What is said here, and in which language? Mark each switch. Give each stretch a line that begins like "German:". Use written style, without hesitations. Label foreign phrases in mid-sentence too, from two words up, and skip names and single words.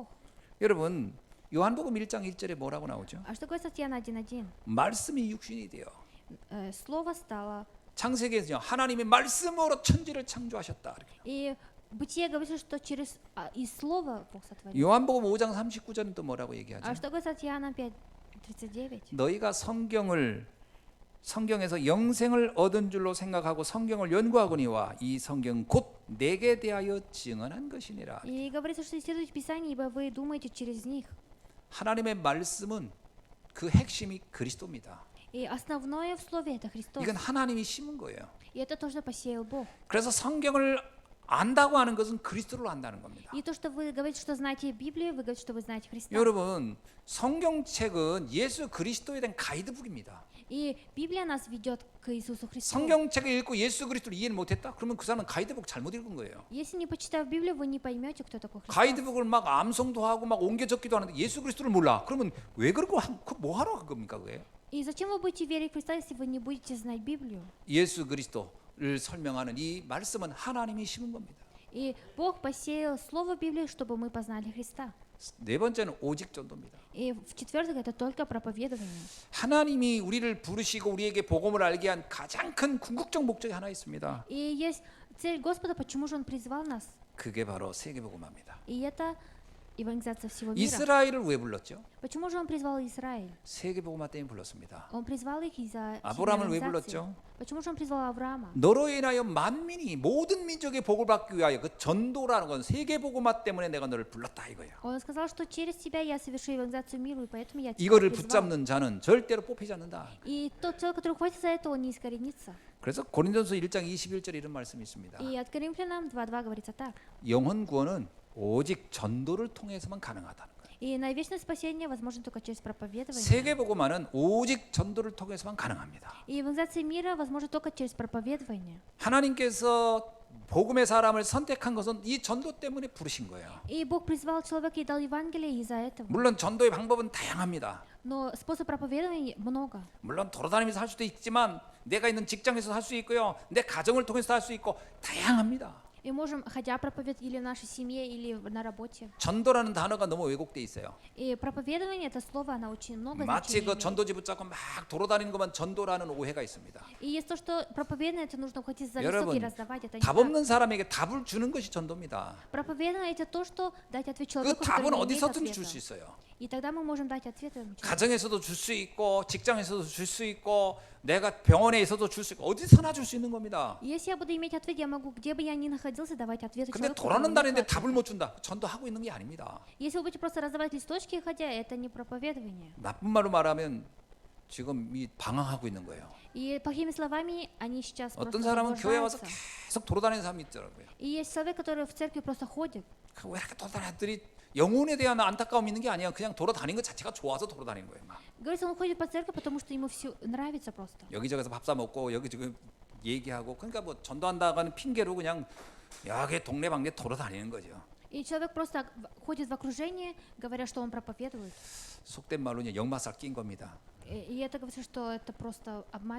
Korean: 여러분 요한복음 1장 1절에 뭐라고 나오죠?
Russian: А что говорится в Иоанна 1:1?
Korean: 말씀이 육신이 돼요.
Russian: Слово стало.
Korean: 창세기에서 하나님의 말씀으로 천지를 창조하셨다. 이렇게.
Russian: И Бытие говорится, что через из слова Бог сотворил.
Korean: 요한복음 5장 39절은 또 뭐라고 얘기하죠?
Russian: А что говорится в Иоанна 5:39?
Korean: 너희가 성경에서 영생을 얻은 줄로 생각하고 성경을 연구하거니와 이 성경 곧 내게 대하여 증언한 것이니라.
Russian: И говорится, что исследуйте Писание, ибо вы думаете через них.
Korean: 하나님의 말씀은 그 핵심이 그리스도입니다.
Russian: И основное в слове это Христос.
Korean: 이건 하나님이 심은 거예요.
Russian: И это то, что посеял Бог.
Korean: 그래서 성경을 안다고 하는 것은 그리스도를 안다는 겁니다.
Russian: И то, что вы говорите, что знаете Библию, вы говорите, что вы знаете Христа.
Korean: 여러분, 성경책은 예수 그리스도에 대한 가이드북입니다.
Russian: И Библия нас ведет к Иисусу Христу.
Korean: 성경책을 읽고 예수 그리스도를 이해를 못했다? 그러면 그 사람은 가이드북 잘못 읽은 거예요.
Russian: Если не почитав Библию, вы не поймете, кто такой Христос.
Korean: 가이드북을 막 암송도 하고 막 옮겨 적기도 하는데 예수 그리스도를 몰라. 그러면 왜 그러고 뭐 하러 한 겁니까 그게?
Russian: И зачем вы будете верить в Христа, если вы не будете знать Библию?
Korean: 예수 그리스도를 설명하는 이 말씀은 하나님이 심은 겁니다.
Russian: И Бог посеял слово Библии, чтобы мы познали Христа.
Korean: 네 번째는 오직 전도입니다.
Russian: И в-четвертых, это только проповедование.
Korean: 하나님이 우리를 부르시고 우리에게 복음을 알게 한 가장 큰 궁극적 목적이 하나 있습니다.
Russian: И есть цель Господа, почему же Он призвал нас.
Korean: 그게 바로 세계복음화입니다.
Russian: И это евангелизация всего мира.
Korean: 이스라엘을 왜 불렀죠?
Russian: Почему же он призвал Израиль?
Korean: 세계복음화 때문에 불렀습니다.
Russian: Он призвал их из-за
Korean: 아브라함을 왜
Russian: евангелизации.
Korean: 불렀죠?
Russian: Почему же он призвал Авраама?
Korean: 너로 인하여 만민이 모든 민족의 복을 받기 위하여 그 전도라는 건 세계복음화 때문에 내가 너를 불렀다 이거예요.
Russian: Он сказал, что через тебя я совершу евангелизацию миру, и поэтому я тебя
Korean: 이거를
Russian: призвал.
Korean: 붙잡는 자는 절대로 뽑히지 않는다.
Russian: И тот человек, который ухватится за это, он не искоренится.
Korean: 그래서 고린도서 1장 21절에 이런 말씀이 있습니다.
Russian: И от Коринфянам 2:2 говорится так.
Korean: 영혼 구원은 오직 전도를 통해서만 가능하다는 거예요.
Russian: И на вечное спасение возможно только через проповедование.
Korean: 세계복음화는 오직 전도를 통해서만 가능합니다.
Russian: И евангелизация мира возможно только через проповедование.
Korean: 하나님께서 복음의 사람을 선택한 것은 이 전도 때문에 부르신 거예요.
Russian: И Бог призвал человека и дал Евангелие из-за этого.
Korean: 물론 전도의 방법은 다양합니다.
Russian: Но способ проповедования много.
Korean: 물론 돌아다니면서 할 수도 있지만 내가 있는 직장에서 할 수 있고요. 내 가정을 통해서 할 수 있고 다양합니다.
Russian: И можем, ходя проповедовать или в нашей семье, или на работе.
Korean: 전도라는 단어가 너무 왜곡돼 있어요.
Russian: И проповедование это слово, оно очень много
Korean: 마치
Russian: значений
Korean: 그
Russian: имеет.
Korean: 전도지 붙잡고 막 돌아다니는 것만 전도라는 오해가 있습니다.
Russian: И есть то, что проповедование это нужно ухватиться за
Korean: 여러분,
Russian: листок и раздавать. Это не
Korean: 답
Russian: так.
Korean: 없는 사람에게 답을 주는 것이 전도입니다.
Russian: Проповедование это то, что дать ответ
Korean: 그
Russian: человеку,
Korean: 답은
Russian: который не имеет
Korean: 어디서든지 줄 수
Russian: ответа.
Korean: 있어요.
Russian: И тогда мы можем дать ответ этому человеку.
Korean: 가정에서도 줄 수 있고 직장에서도 줄 수 있고 내가 병원에 있어도 줄 수 있고 어디서나 줄 수 있는 겁니다.
Russian: Если я буду иметь ответ, я могу, где бы я ни находился, давать ответы
Korean: 근데
Russian: человеку. которому нет
Korean: 돌아는다는데
Russian: ответа.
Korean: 답을 못 준다. 전도하고 있는 게 아닙니다.
Russian: Если вы будете просто раздавать листочки, ходя, это не проповедование.
Korean: 나쁜 말로 말하면 지금 이 방황하고 있는 거예요.
Russian: И плохими словами они сейчас
Korean: 어떤
Russian: просто
Korean: 사람은 교회 와서
Russian: заблуждаются.
Korean: 계속 돌아다니는 사람이 있더라고요.
Russian: И есть человек, который в церкви просто ходит.
Korean: 왜 이렇게 돌아다니들이 영혼에 대한 안타까움이 있는 게 아니야. 그냥 돌아다니는 것 자체가 좋아서 돌아다니는 거예요. 막.
Russian: Говорится, он ходит по церкви, потому что ему все нравится просто.
Korean: 여기저기서 밥 사 먹고 여기저기 얘기하고 그러니까 뭐 전도한다가는 핑계로 그냥 여기 동네방네 돌아다니는 거죠.
Russian: И человек просто ходит в окружении, говоря, что он проповедует.
Korean: 속된 말로 이제 역마살 낀 겁니다.
Russian: И это говорится, что это просто обман.